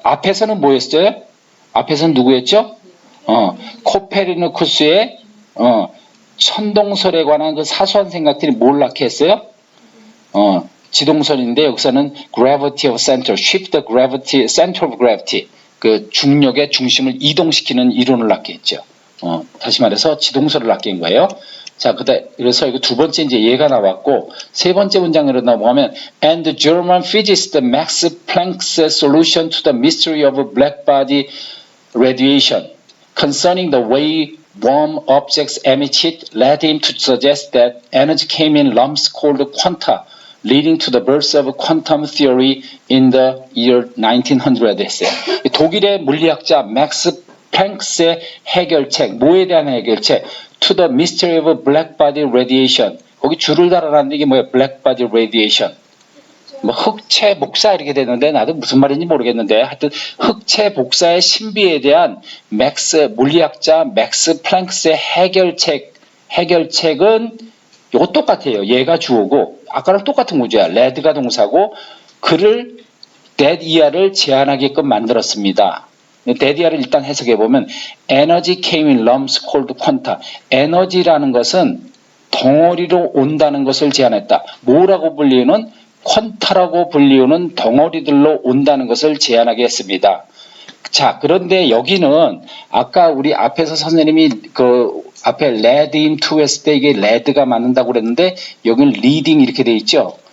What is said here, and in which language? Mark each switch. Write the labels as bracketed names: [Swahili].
[Korean] 앞에서는 뭐였어요? 앞에서는 누구였죠? 코페르니쿠스의 천동설에 관한 그 사소한 생각들이 뭘 낳게 했어요? 지동설인데 여기서는 [English] gravity of center, shift the gravity, center of gravity, [Korean] 그 중력의 중심을 이동시키는 이론을 낳게 했죠. 다시 말해서 지동설을 낳게 한 거예요. 자, 그래서 이거 두 번째 이제 얘가 나왔고, 세 번째 문장으로 넘어가면, [English] and the German physicist Max Planck's solution to the mystery of black body radiation concerning the way warm objects emit heat led him to suggest that energy came in lumps called quanta, leading to the birth of quantum theory in the year 1900 [Korean] 했어요. 독일의 물리학자 맥스 플랭크스의 해결책, 뭐에 대한 해결책? [English] To the mystery of black body radiation. [Korean] 거기 줄을 달아놨는데 이게 뭐야? [English] black body radiation. [Korean] 뭐 흑체 복사 이렇게 되는데 나도 무슨 말인지 모르겠는데 하여튼 흑체 복사의 신비에 대한 물리학자 맥스 플랭크스의 해결책은 이거 똑같아요. 얘가 주어고 아까랑 똑같은 구조야. 레드가 동사고 그를 데디아를 제안하게끔 만들었습니다. 데디아를 일단 해석해보면 에너지 [English] came in lumps called quanta. [Korean] 에너지라는 것은 덩어리로 온다는 것을 제안했다. 뭐라고 불리우는? 퀀타라고 불리우는 덩어리들로 온다는 것을 제안하게 했습니다. 자, 그런데 여기는 아까 우리 앞에서 선생님이 그 앞에 [English] lead into [Korean] 했을 때 이게 lead가 맞는다고 그랬는데 여기는 leading 이렇게 돼 있죠.